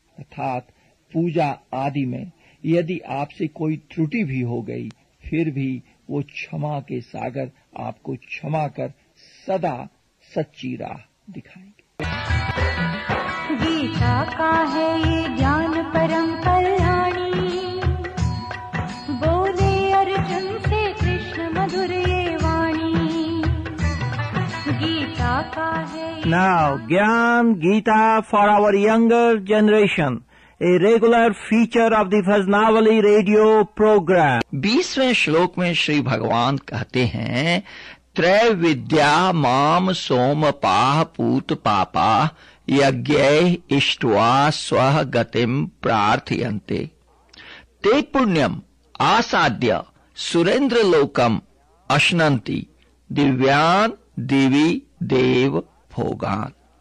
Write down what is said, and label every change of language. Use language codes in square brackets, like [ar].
[hi] अर्थात पूजा आदि में यदि आपसे कोई त्रुटि भी हो गई, फिर भी वो क्षमा के सागर आपको क्षमा कर सदा सच्ची राह दिखाएंगे। गीता का है ये ज्ञान परम कल्याणी, बोले अर्जुन से कृष्ण मधुर ये वाणी। गीता का है [en] Now, Gyan Gita for our younger generation. a regular feature of the Faiznawali radio program. [hi] 20वें श्लोक में श्री भगवान कहते हैं, [sa] त्रैविद्या माम सोम पाह पूत पापा यज्ञैः इष्ट्वा स्वः गतिम प्रार्थयन्ते ते पुण्यम आसाद्य सुरेंद्र लोकम अश्नन्ति दिव्यान दिवी देव भोगान।